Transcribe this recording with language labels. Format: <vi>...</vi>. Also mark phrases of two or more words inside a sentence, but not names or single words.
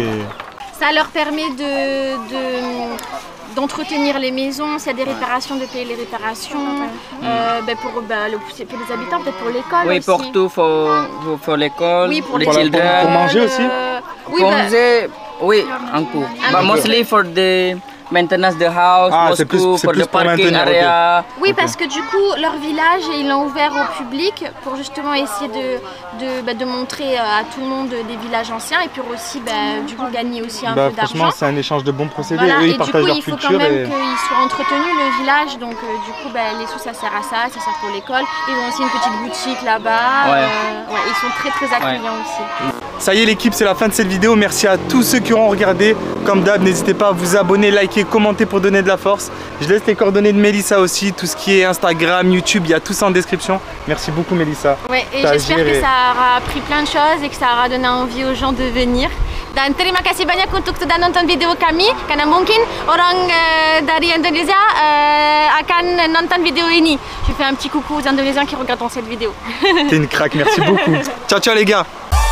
<fr>Ça leur permet d'entretenir les maisons, s'il y a des réparations, de payer les réparations. Pour les habitants, peut-être pour l'école oui, aussi. pour tout, pour l'école, oui, pour</fr> <en>les children.</en> <fr>Pour manger aussi Pour manger, oui, un coup.</fr> <en>But mostly for the maintenance the house,</en> <fr>c'est plus</fr> <en>for the</en> <fr>pour</fr> <en>parking</en> <fr>maintenir,</fr> <en>area.</en> <fr>Oui, parce que du coup, leur village, ils l'ont ouvert au public pour justement essayer de montrer à tout le monde des villages anciens et puis aussi, du coup, gagner aussi un peu d'argent. Franchement, c'est un échange de bons procédés. Voilà. Eux, ils et partagent du coup, leur il faut culture quand même qu'ils soient entretenus, le village. Donc, du coup, les sous, ça sert à ça sert pour l'école. Ils ont aussi une petite boutique là-bas. Ils sont très accueillants aussi. Ça y est l'équipe, c'est la fin de cette vidéo. Merci à tous ceux qui auront regardé. Comme d'hab, n'hésitez pas à vous abonner, liker, commenter pour donner de la force. Je laisse les coordonnées de Mélissa aussi. Tout ce qui est Instagram, YouTube, il y a tout ça en description. Merci beaucoup Mélissa. Ouais, et j'espère que ça aura appris plein de choses et que ça aura donné envie aux gens de venir.</fr> <id>Dan terima kasih banyak untuk sudah nonton video kami. Karena mungkin orang dari Indonesia akan nonton vidéo ini.</id> <fr>Je fais un petit coucou aux Indonésiens qui regarderont cette vidéo. T'es une craque, merci beaucoup.</fr> <it>Ciao ciao</it> <fr>les gars.</fr>